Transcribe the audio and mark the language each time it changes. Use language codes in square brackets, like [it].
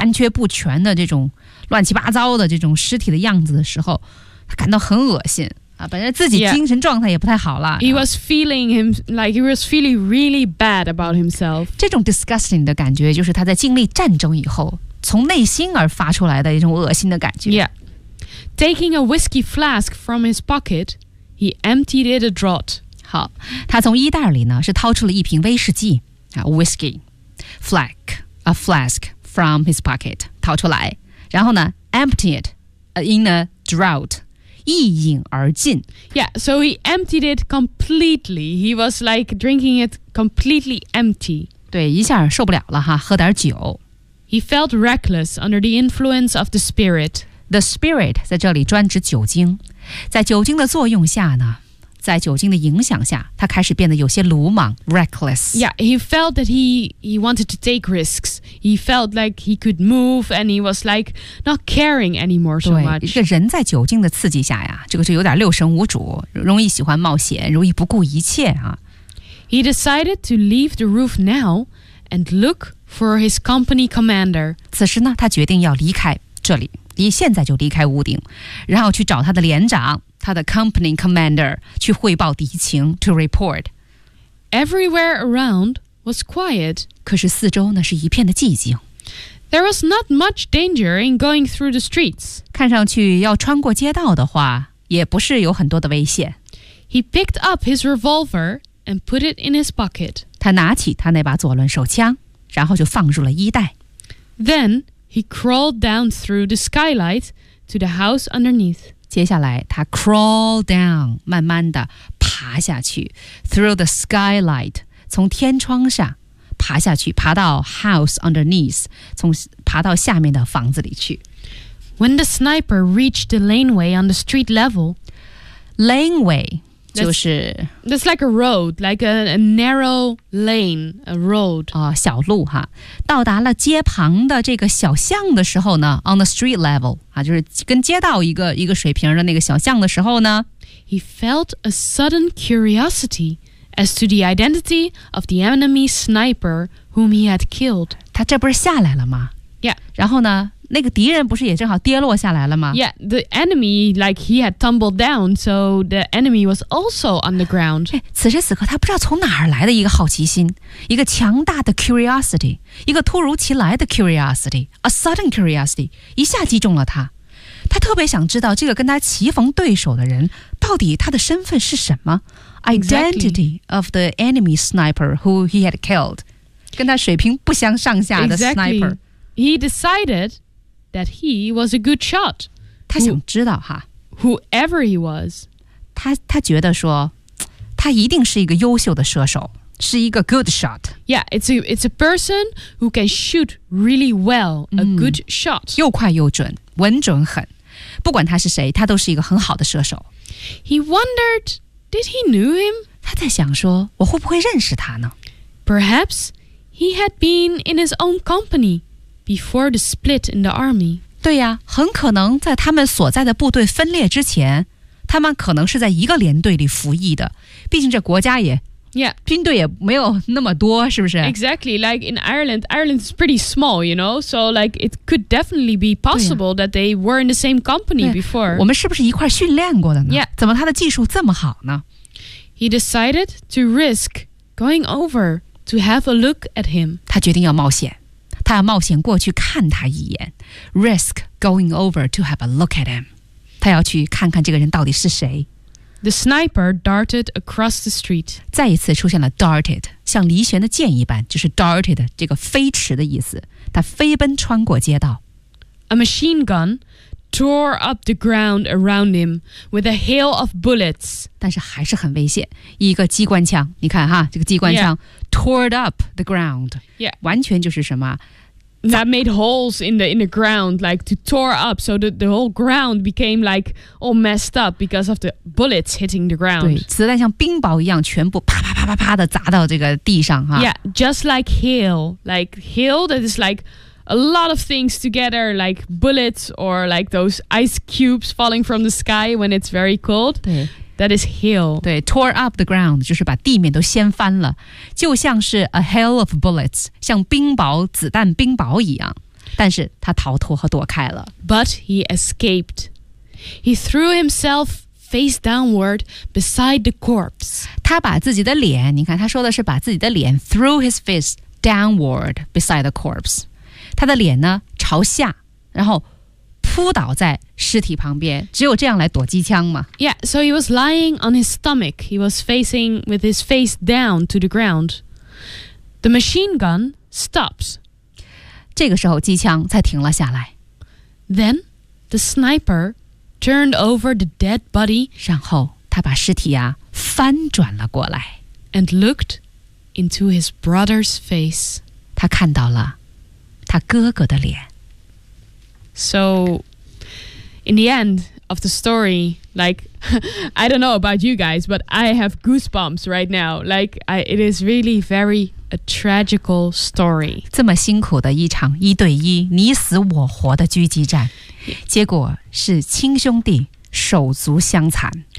[zh] 残缺不全的这种乱七八糟的这种尸体的样子的时候，他感到很恶心啊！本身自己精神状态也不太好了。 [en] Yeah. He was feeling him like he was feeling really bad about himself. [zh] 这种 disgusting 的感觉，就是他在经历战争以后从内心而发出来的一种恶心的感觉。 [en] Yeah, taking a whiskey flask from his pocket. He emptied it a draught. [zh] 好，他从衣袋里呢是掏出了一瓶威士忌啊 ， [en] whiskey flask a flask from his pocket [zh] 掏出来，然后呢 ， [en] emptied in a draught [zh] 一饮而尽。 [en] Yeah, so he emptied it completely. He was like drinking it completely empty. [zh] 对，一下受不了了哈，喝点酒。 [en] He felt reckless under the influence of the spirit. [zh] The spirit 在这里专指酒精。在酒精的作用下呢，在酒精的影响下，他开始变得有些鲁莽 ，reckless。 [en] Yeah, he felt that he wanted to take risks. He felt like he could move, and he was like not caring anymore so much. [zh] 对，这人在酒精的刺激下呀，这个就有点六神无主，容易喜欢冒险，容易不顾一切啊。 [en] He decided to leave the roof now and look for his company commander. [zh] 此时呢，他决定要离开这里。现在就离开屋顶，然后去找他的连长，他的 company commander 去汇报敌情 ， [en] to report. Everywhere around was quiet. [zh] 可是四周呢是一片的寂静。 [en] There was not much danger in going through the streets. [zh] 看上去要穿过街道的话，也不是有很多的危险。 [en] He picked up his revolver and put it in his pocket. [zh] 他拿起他那把左轮手枪，然后就放入了衣袋。 [en] Then. He crawled down through the skylight to the house underneath. [zh] 接下来，他 [en] crawl down， [zh] 慢慢的爬下去 [en] through the skylight， [zh] 从天窗上爬下去，爬到 [en] house underneath， [zh] 从爬到下面的房子里去。 [en] When the sniper reached the laneway on the street level, [zh] laneway 就是 [en] that's like a road, like a narrow lane, a road. [zh] 哦，小路哈。到达了街旁的这个小巷的时候呢 ， [en] on the street level [zh] 啊，就是跟街道一个水平的那个小巷的时候呢 [en] ，he felt a sudden curiosity as to the identity of the enemy sniper whom he had killed。 [zh] 他这不是下来了吗 [en] ？Yeah。 [zh] 然后呢，那个敌人不是也正好跌落下来了吗 [en] ？Yeah, the enemy like he had tumbled down, so the enemy was also on the ground.、 [zh] 哎、此时此刻，他不知道从哪儿来的一个好奇心，一个强大的 curiosity。一个突如其来的 curiosity， [en] a sudden curiosity， [zh] 一下击中了他。他特别想知道这个跟他棋逢对手的人到底他的身份是什么、 [en] exactly. ？Identity of the enemy sniper who he had killed， [zh] 跟他水平不相上下的 [en] sniper。 Exactly. He decided that he was a good shot。 [zh] 他想知道哈 [en] ，whoever he was， [zh] 他觉得说他一定是一个优秀的射手。是一个 good shot. [en] Yeah, it's a person who can shoot really well. A good shot. [zh] 又快又准，稳准狠。不管他是谁，他都是一个很好的射手。 [en] He wondered, did he knew him? [zh] 他在想说，我会不会认识他呢？ [en] Perhaps he had been in his own company before the split in the army. [zh] 对呀，很可能在他们所在的部队分裂之前，他们可能是在一个连队里服役的。毕竟这国家也。 [en] Yeah. [zh] 军队也没有那么多是不是 [en] Exactly, like in Ireland, Ireland is pretty small, you know? So like it could definitely be possible、啊、that they were in the same company before. [zh] 我们是不是一块训练过的呢 [en] Yeah. [zh] 怎么他的技术这么好呢 [en] He decided to risk going over to have a look at him. [zh] 他决定要冒险。他要冒险过去看他一眼。 [en] Risk going over to have a look at him. [zh] 他要去看看这个人到底是谁。 [en] The sniper darted across the street. [zh] 再一次出现了 darted, 像离弦的箭一般，就是 darted 这个飞驰的意思。他飞奔穿过街道。 [en] A machine gun tore up the ground around him with a hail of bullets. [zh] 但是还是很危险。一个机关枪，你看哈，这个机关枪 [en] tore up the ground. Yeah. [zh] 完全就是什么。 [en] That made holes in the ground, like to tore up, so the whole ground became like all messed up because of the bullets hitting the ground. [zh] 对，子弹像冰雹一样，全部啪啪啪啪啪的砸到这个地上哈。 [en] Yeah, just like hail that is like a lot of things together, like bullets or like those ice cubes falling from the sky when it's very cold. [zh] 对。 [en] That is hail. [zh] 对 [en] tore up the ground [zh] 就是把地面都掀翻了，就像是 [en] a hail of bullets, [zh] 像冰雹子弹冰雹一样，但是他逃脱和躲开了。 [en] But he escaped. He threw himself face downward beside the corpse. [zh] 他把自己的脸，你看他说的是把自己的脸 [en] threw his face downward beside the corpse. [zh] 他的脸呢朝下，然后扑倒在尸体旁边，只有这样来躲机枪嘛。 [en] Yeah, so he was lying on his stomach. He was facing with his face down to the ground. The machine gun stops. [zh] 这个时候机枪才停了下来。 [en] Then the sniper turned over the dead body. [zh] 然后他把尸体啊翻转了过来。 [en] And looked into his brother's face. [zh] 他看到了他哥哥的脸。 [en] So, in the end of the story, like, I don't know about you guys, but I have goosebumps right now. Like, it is really very a tragical story. [zh] 这么辛苦的一场一对一你死我活的狙击战，结果是亲兄弟手足相残。